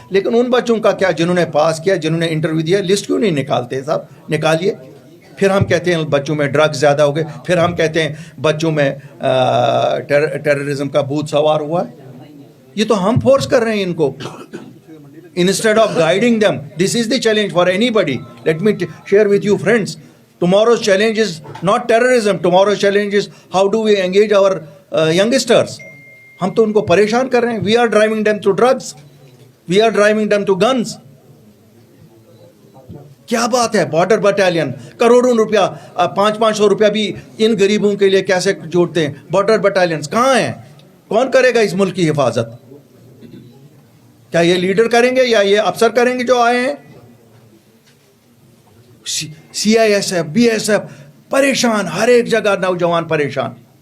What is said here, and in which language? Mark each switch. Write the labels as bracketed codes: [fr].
[ur] لیکن ان بچوں کا کیا جنہوں نے پاس کیا, جنہوں نے انٹرویو دیا, لسٹ کیوں نہیں نکالتے صاحب؟ نکالیے. پھر ہم کہتے ہیں بچوں میں ڈرگز زیادہ ہو گئے, پھر ہم کہتے ہیں بچوں میں ٹیررزم کا بھوت سوار ہوا ہے. یہ تو ہم فورس کر رہے ہیں ان کو, [en] instead of guiding them. This is the challenge for anybody. Let me share with you, friends. Tomorrow's challenge is not terrorism. Tomorrow's challenge is how do we engage our youngsters. [ur] ہم تو ان کو پریشان کر رہے ہیں. [en] We are driving them to drugs. We are driving them to guns. [ur] کیا بات ہے, بارڈر بٹالین کروڑوں روپیہ, 500 روپیہ بھی ان غریبوں کے لیے کیسے جوڑتے ہیں. بارڈر بٹالینس کہاں ہیں؟ کون کرے گا اس ملک کی حفاظت؟ کیا یہ لیڈر کریں گے یا یہ افسر کریں گے جو آئے ہیں؟ سی I S F, B S F پریشان, ہر ایک جگہ نوجوان پریشان.